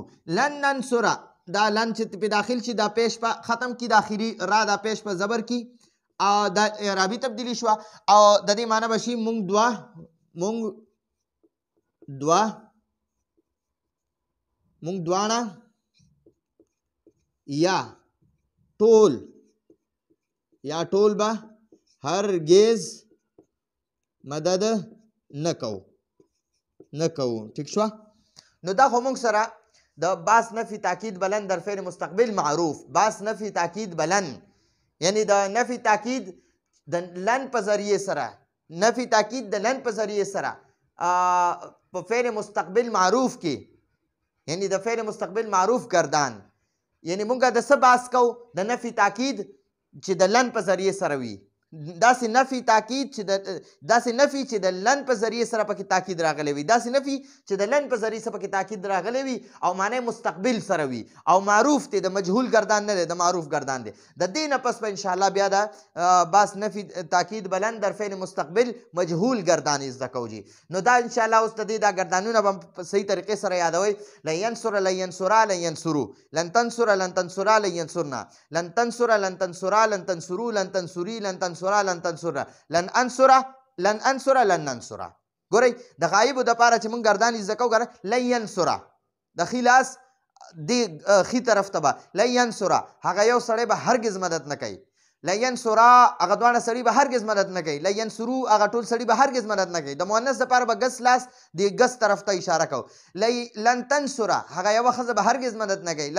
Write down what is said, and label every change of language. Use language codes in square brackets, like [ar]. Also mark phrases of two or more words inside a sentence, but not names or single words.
[ar] لن ننصره [ps] دا لن چې په داخل شي دا پیش په ختم کی د آخري را دا پیش په زبر کی او دا اعرابي تبدیلی شوه او د دې معنی به شي مونږ دواړه یا ټول به هرگز مدد نه کوو. ٹھیک شوه. نو دا خو موږ سره د [fa] باس نفي تاکید بلن در فعل مستقبل معروف [ps] باس نفي تاکید بلن یعنی د نفي تاکید د لن په ذریعې سره نفي تاکید د لن په ذریعې سره په فعل مستقبل معروف کې یعنی د فعل مستقبل معروف گردان یعنی موږ د څه باس کوو د نفي تاکید چې د لن په ذریعې سره وي داسې نفي تاکید چې د لن په ذریعې سره پکې تاکید راغلی وي، داسې نفي چې د لن په ذریعې سره پکې تاکید راغلی وي او معنی مستقبل سره وي او معروف دی، د مجهول ګردان نه دی، د معروف ګردان دی. د دې نه پس به انشاءالله بیا د [fa] باس نفي تاکید بلن در فعل مستقبل مجهول [ps] ګردان زده کوو جي. نو دا انشاءالله اوس د دې دا ګردانونه به په صحیح طریقې سره یادوئ. [ar] لن ینصر، لن ینصرا، لن ینصرو، لن تنصر، لن تنصرا، لن ینصرنا، لن تنصر، لن تنصرا، لن تنصرو، لن تنصري، لن تنصرا، لن تنصرنا، لن انصره، لن انصره، لن ننصره. [ps] ګورئ د غایبو دپاره چې موږ ګردان زده کوو ګوره [ar] لن ینصره [ps] د ښي لاس دې ښي طرف ته به [ar] لن ینصره [ps] هغه یو سړی به هرګز مدد نه کوي. [ar] لن ینصرا [ps] هغه دواړه سړي به هرګز مدد نه کوي. [ar] لن ینصرو [ps] هغه ټول سړي به هرګز مدد نه کوي. د مؤنث دپاره به ګس لاس د ګس طرف ته اشاره کوو. [ar] لن تنصره [ps] هغه یوه ښځه به هرګز مدد نه کوي.